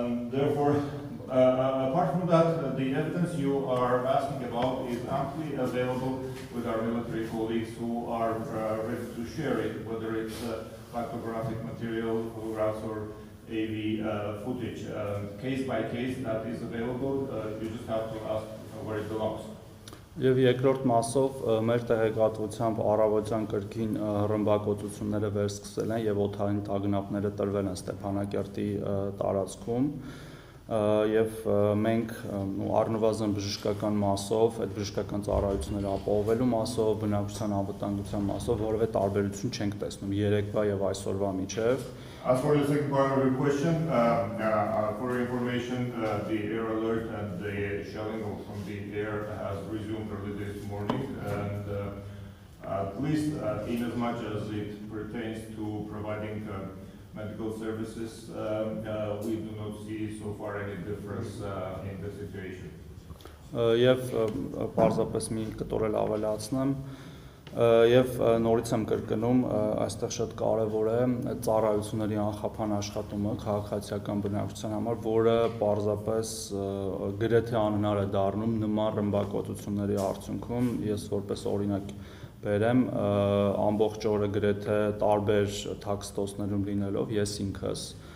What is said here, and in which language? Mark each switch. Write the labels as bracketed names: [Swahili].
[English] Therefore, apart from that, the evidence you are asking about is amply available with our military colleagues who are ready to share it, whether it's photographic material, photographs, or AV footage. Case by case, that is available. You just have to ask where it belongs. [Armenian] Եվ երկրորդ մասով մեր տեղեկատվությամբ առավոտյան կրկին ռմբակոծությունները վերսկսել են եւ օդային տագնապները տրվել են Ստեփանակերտի տարածքում եւ մենք առնվազն բժշկական մասով, այդ բժշկական ծառայությունները ապահովելու մասով, բնակչության անվտանգության մասով որևէ տարբերություն չենք տեսնում երեկվա եւ այսօրվա միջեւ. [English] As for the second part of your question, for your information, the air alert and the shelling from the air has resumed early this morning, and at least in as much as it pertains to providing medical services, we do not see so far any difference in the situation. [Armenian] Եվ պարզապես մի կտորել ավելացնեմ, Եվ նորից եմ կրկնում, այստեղ շատ կարևոր է ծառայությունների անխափան աշխատումը քաղաքացիական բնակչության համար, որը պարզապես գրեթե անհնար է դառնում նման ռմբակոծությունների արդյունքում, ես որպես օրինակ բերեմ, ամբողջ օրը գրեթե տարբեր թաքստոցներում լինելով, ես ինքս